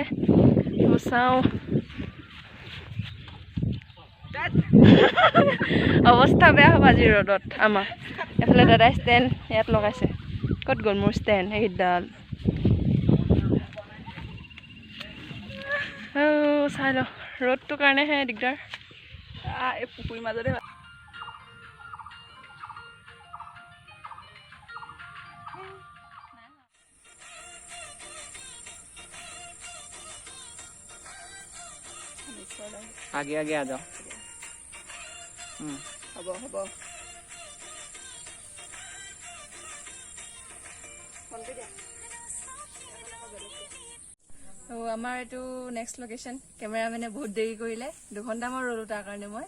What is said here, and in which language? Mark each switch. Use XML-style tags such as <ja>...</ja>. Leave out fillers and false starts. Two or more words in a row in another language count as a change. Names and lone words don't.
<as>চাওঁ অৱস্থা বেয়া হ'ব আজি ৰ'দত আমাৰ। এইফালে দাদাই ষ্টেণ্ড ইয়াত লগাইছে। ক'ত গ'ল মোৰ ষ্টেণ্ড? সেইডাল চাই লওঁ, ৰ'দটোৰ কাৰণেহে দিগদাৰ। এই পুখুৰীৰ মাজতে</as> <hi>आगे आगे आ जाओ।</hi> <as>হ'ব হ'ব। আমাৰ এইটো</as> <en>next location.</en> <as>কেমেৰামেনে বহুত দেৰি কৰিলে, 2 ঘণ্টামান ৰ'লো তাৰ কাৰণে মই।</as>